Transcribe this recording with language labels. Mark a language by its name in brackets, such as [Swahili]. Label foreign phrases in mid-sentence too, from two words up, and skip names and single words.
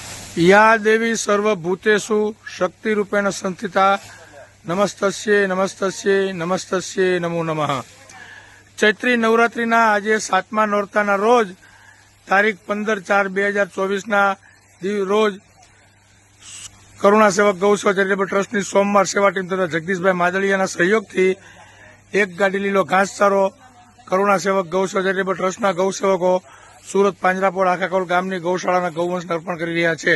[Sanskrit] या देवी सर्वभूतेषु शक्तिरूपेण संस्थिता नमस्तस्ये नमस्तस्ये नमस्तस्ये नमो नमः। [Gujarati] ચૈત્રી નવરાત્રિના આજે 7મા નોરતાના રોજ તારીખ 15/4/2024ના રોજ કરુણા સેવક ગૌસેવા [English] charitable trustની [Gujarati] સોમવાર સેવા ટીમ તથા જગદીશભાઈ માદળિયાના સહયોગથી એક ગાડી લીલો ઘાસચારો કરુણા સેવક ગૌસેવા [English] charitable trustના [Gujarati] ગૌસેવકો સુરત પાંજરાપોળ આખાકોલ ગામની ગૌશાળાના ગૌવંશને અર્પણ કરી રહ્યા છે।